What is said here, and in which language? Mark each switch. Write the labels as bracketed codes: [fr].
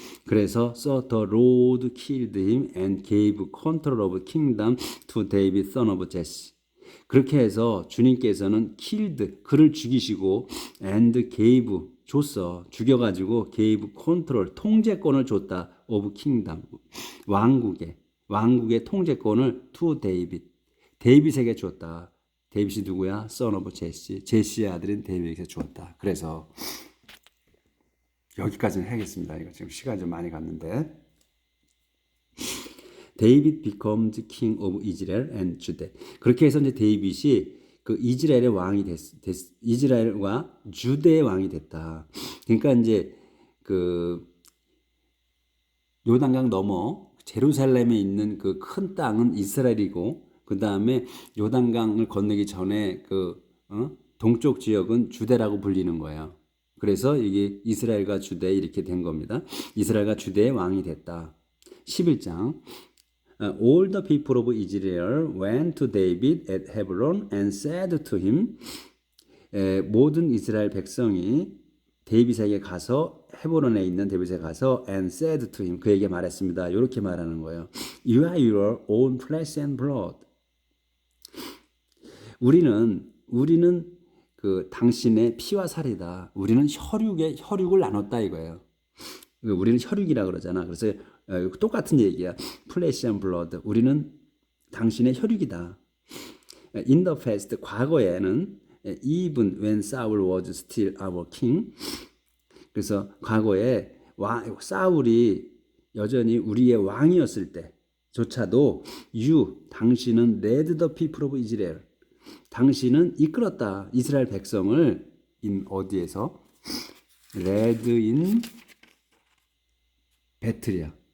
[en] 그래서 so the Lord killed him and gave control of kingdom to David son of Jesse. [ko] 그렇게 해서 주님께서는 killed 그를 죽이시고 [en] and gave [ko] 줬어. 죽여가지고 [en] gave control [ko] 통제권을 줬다. [en] of kingdom [ko] 왕국의 통제권을 [en] to David [ko] 데이빗에게 줬다. 데이빗이 누구야? [en] son of Jesse [ko] 제시의 아들인 데이빗에게 주었다. 그래서 여기까지는 해야겠습니다. 이거 지금 시간이 좀 많이 갔는데 [en] David becomes king of Israel and Judah. [ko] 그렇게 해서 이제 데이빗이 그 이스라엘의 왕이 이스라엘과 주대의 왕이 됐다. 그러니까 이제 그 요단강 넘어 제루살렘에 있는 그 큰 땅은 이스라엘이고 그 다음에 요단강을 건너기 전에 동쪽 지역은 주대라고 불리는 거예요. 그래서 이게 이스라엘과 주대 이렇게 된 겁니다. 이스라엘과 주대의 왕이 됐다. [en] 11장 All the people of Israel went to David at Hebron and said to him. [ko] 모든 이스라엘 백성이 데이빗에게 가서 헤브론에 있는 데이빗에 가서 [en] and said to him. [ko] 그에게 말했습니다. 이렇게 말하는 거예요. [en] You are your own flesh and blood. [ko] 우리는 그 당신의 피와 살이다. 우리는 혈육을 나눴다 이거예요. 우리는 혈육이라 그러잖아. 그래서 똑같은 얘기야. [en] Flesh and blood. [ko] 우리는 당신의 혈육이다. [en] In the past, [ko] 과거에는 [en] even when Saul was still our king. [ko] 그래서 과거에 사울이 여전히 우리의 왕이었을 때조차도 당신은 [en] led the people of Israel. [ko] 당신은 이끌었다. 이스라엘 백성을 어디에서? [en] led in [ko] 배틀이야.